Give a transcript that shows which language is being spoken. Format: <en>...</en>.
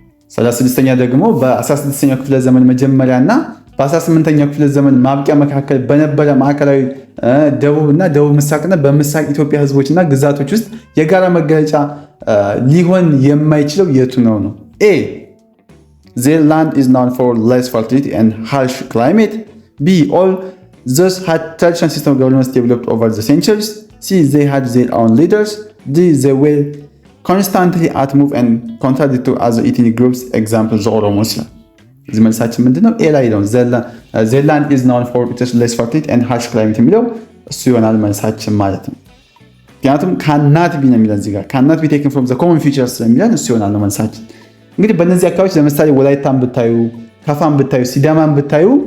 <am>36ኛ ደግሞ በ16ኛው ክፍለ ዘመን መጀመሪያ እና በ18ኛው ክፍለ ዘመን ማብቂያ መካከል በነበረ ማዕከላዊ ደቡብና ደቡብ ምስራቅና በምስራቅ ኢትዮጵያ ህዝቦችና ግዛቶች ውስጥ የጋራ መገለጫ ሊሆን የማይችለው የቱ ነው?</am> <en>A their land is known for less fertility and harsh climate. B all those had traditional system of governance developed over the centuries. C they had their own leaders. D they were constantly at move and contradict to other ethnic groups. Example the Oromos.</en> <am>እዚህ መልሳችን ምንድነው? ኤ ላይ ነው።</am> <en>their land is known for its less fertility and harsh climate</en> <am>የሚለው እሱ ይሆናል መልሳችን ማለት ነው። ምክንያቱም</am> <en>cannot be ነው የሚለን እዚህ ጋር cannot be taken from the common features</en> <am>የሚለን እሱ ይሆናል ነው መልሳችን። እንግዲህ በእነዚህ አካባቢዎች ለምሳሌ ወላይታን ብታዩ፣ ከፋን ብታዩ፣ ሲዳማን ብታዩ</am>